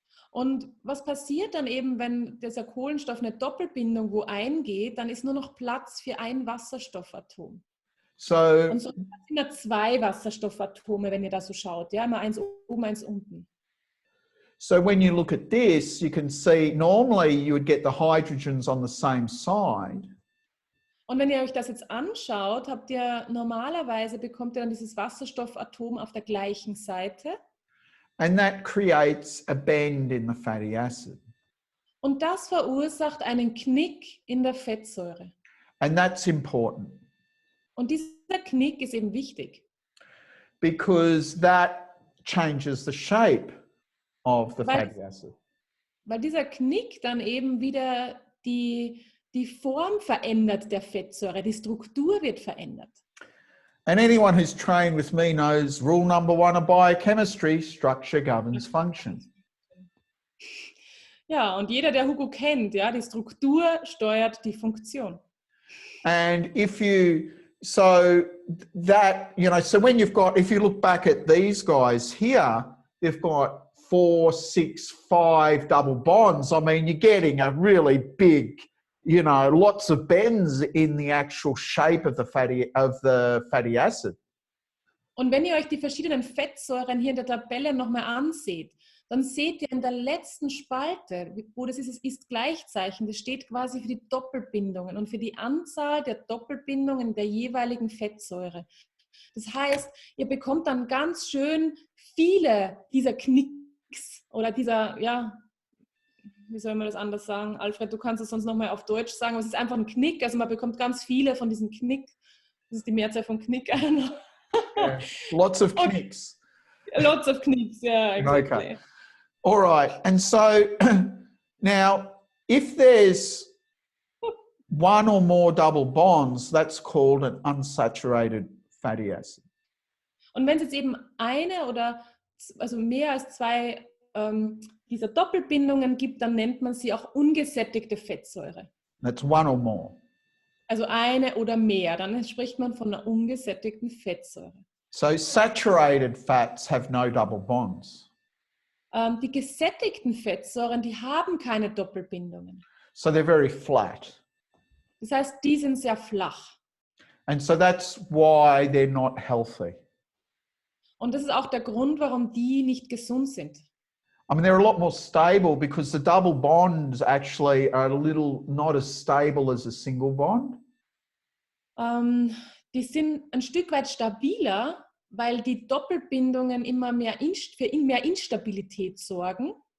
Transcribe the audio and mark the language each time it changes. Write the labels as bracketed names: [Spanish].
[German] Und was passiert dann eben, wenn dieser Kohlenstoff eine Doppelbindung wo eingeht, dann ist nur noch Platz für ein Wasserstoffatom. [English] So, [German] und so sind immer 2 Wasserstoffatome, wenn ihr da so schaut. Ja, immer eins oben, eins unten. [English] so when you look at this, you can see normally you would get the hydrogens on the same side. [German] Und wenn ihr euch das jetzt anschaut, bekommt ihr dann dieses Wasserstoffatom auf der gleichen Seite. [English] And that creates a bend in the fatty acid. [German] Und das verursacht einen Knick in der Fettsäure. [English] And that's important. [German] Und dieser Knick ist eben wichtig. [English] Because that changes the shape of the fatty acid. [German] Weil dieser Knick dann eben wieder die Form verändert der Fettsäure, die Struktur wird verändert. [English] And anyone who's trained with me knows rule number 1 of biochemistry, structure governs function. [German] Ja, und jeder, der Hugo kennt, ja, die Struktur steuert die Funktion. [English] And if you, so that, so when if you look back at these guys here, they've got 4, 6, 5 double bonds. I mean, you're getting a really big, lots of bends in the actual shape of the fatty acid. [German] Und wenn ihr euch die verschiedenen Fettsäuren hier in der Tabelle nochmal anseht, dann seht ihr in der letzten Spalte, wo das ist Gleichzeichen, das steht quasi für die Doppelbindungen und für die Anzahl der Doppelbindungen der jeweiligen Fettsäure. Das heißt, ihr bekommt dann ganz schön viele dieser Knicks oder dieser, wie soll man das anders sagen? Alfred, du kannst es sonst nochmal auf Deutsch sagen, aber es ist einfach ein Knick, also man bekommt ganz viele von diesen Knick. Das ist die Mehrzahl von Knick. [English] Yeah. Lots of knicks. Lots of knicks, yeah, exactly. Okay. All right, and so now if there's 1 or more double bonds, that's called an unsaturated fatty acid. [German] Und wenn es jetzt eben eine oder also mehr als 2 dieser Doppelbindungen gibt, dann nennt man sie auch ungesättigte Fettsäure. [English] That's 1 or more. [German] Also eine oder mehr, dann spricht man von einer ungesättigten Fettsäure. [English] So saturated fats have no double bonds. [German] Die gesättigten Fettsäuren, die haben keine Doppelbindungen. [English] So they're very flat. [German] Das heißt, die sind sehr flach. [English] And so that's why they're not healthy. [German] Und das ist auch der Grund, warum die nicht gesund sind. [English] I mean, they're a lot more stable because the double bonds actually are a little not as stable as a single bond. [German] Die sind ein Stück weit stabiler, weil die Doppelbindungen immer mehr für mehr Instabilität sorgen.